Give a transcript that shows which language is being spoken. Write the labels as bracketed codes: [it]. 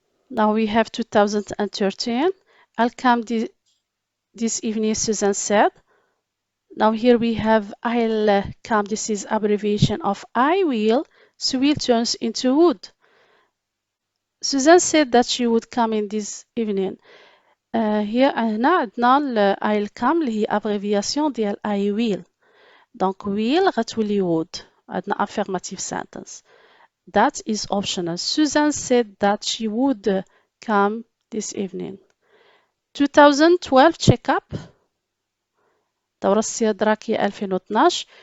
[en] Now we have 2013. I'll come this evening, Susan said. Now here we have I'll come. This is abbreviation of I will. So will turns into would. Susan said that she would come in this evening. [ar] هنا عندنا ال I الكامل اللي هي abréviation ديال I will. [en] Donc will غتولي would. عندنا affirmative sentence. That is optional. Susan said that she would come this evening. [ar] 2012 checkup. دورة استدراكية 2012.